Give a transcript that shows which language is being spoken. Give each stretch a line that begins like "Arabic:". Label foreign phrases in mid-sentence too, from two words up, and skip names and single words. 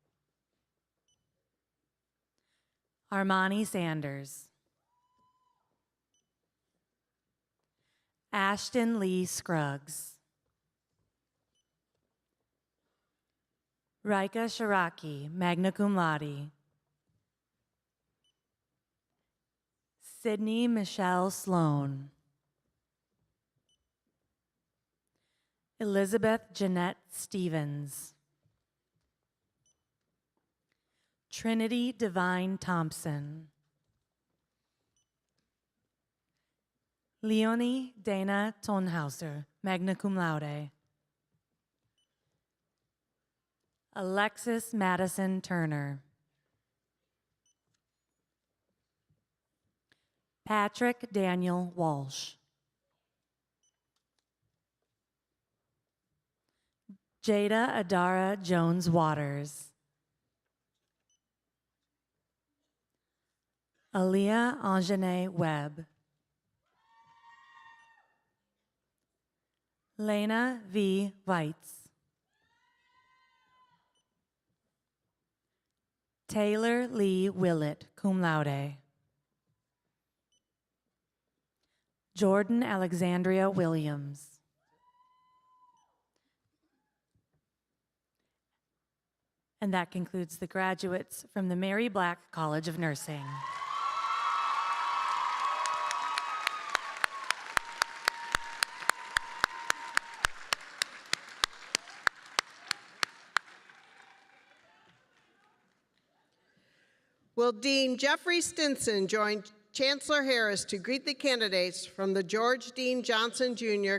English: Armani Sanders. Ashton Lee Scruggs. Rika Shiraki,
Latin: magna cum laude.
English: Sydney Michelle Sloan. Elizabeth Jeanette Stevens. Trinity Divine Thompson. Leonie Dana Tonhauser,
Latin: magna cum laude.
English: Alexis Madison Turner. Patrick Daniel Walsh. Jada Adara Jones Waters. Aaliyah Anjane Webb. Lena V. Weitz. Taylor Lee Willett,
Latin: cum laude.
English: Jordan Alexandria Williams. And that concludes the graduates from the Mary Black College of Nursing. Will Dean Jeffrey Stinson join Chancellor Harris to greet the candidates from the George Dean Johnson Jr.